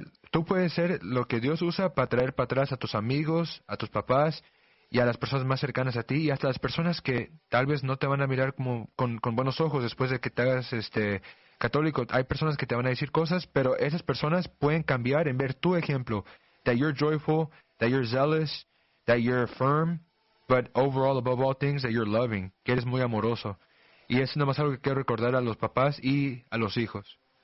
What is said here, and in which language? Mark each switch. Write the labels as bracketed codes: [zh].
[es] Tú puedes ser lo que Dios usa para traer para atrás a tus amigos, a tus papás y a las personas más cercanas a ti, y hasta las personas que tal vez no te van a mirar como con buenos ojos después de que te hagas católico. Hay personas que te van a decir cosas, pero esas personas pueden cambiar en ver tu ejemplo. [en] That you're joyful, that you're zealous, that you're firm, but overall, above all things, that you're loving, [es] que eres muy amoroso. Y es nada más algo que quiero recordar a los papás y a los hijos.